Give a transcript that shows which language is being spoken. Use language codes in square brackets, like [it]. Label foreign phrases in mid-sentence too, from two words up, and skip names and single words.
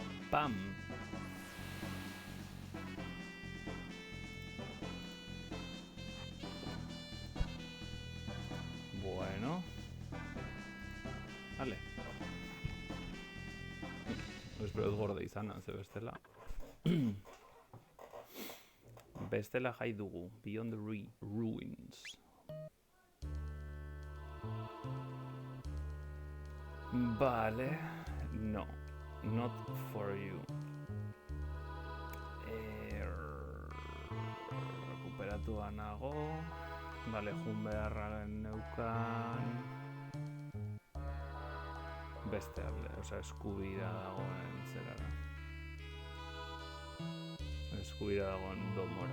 [eu] Pam! Bueno. Vale. Espero dut gorde izana, ze bestela. Bestela jai dugu. Beyond the Ruins. Vale. [en] No. Not for you. [eu] Rekuperatu nago. Vale, jun beharra neukan. Beste alde, oza, eskubira dagoen zera da. Eskubira dagoen domora.